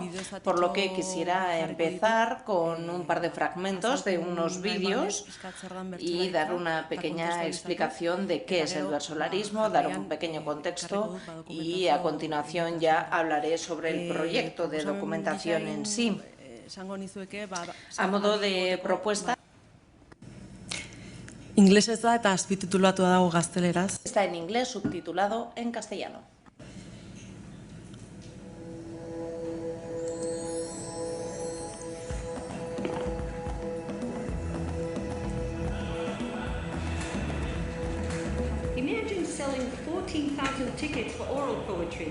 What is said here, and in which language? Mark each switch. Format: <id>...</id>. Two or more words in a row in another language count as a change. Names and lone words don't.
<es>Por lo que quisiera empezar con un par de fragmentos de unos vídeos y dar una pequeña explicación de qué es el versolarismo, dar un pequeño contexto y a continuación ya hablaré sobre el proyecto de documentación en sí. A modo de propuesta,</es> <eu>inglesez da eta azpititulatua dago gazteleraz.</eu> <es>Está en inglés, subtitulado en castellano.</es> <en>Imagine selling 14,000 tickets for oral poetry.</en>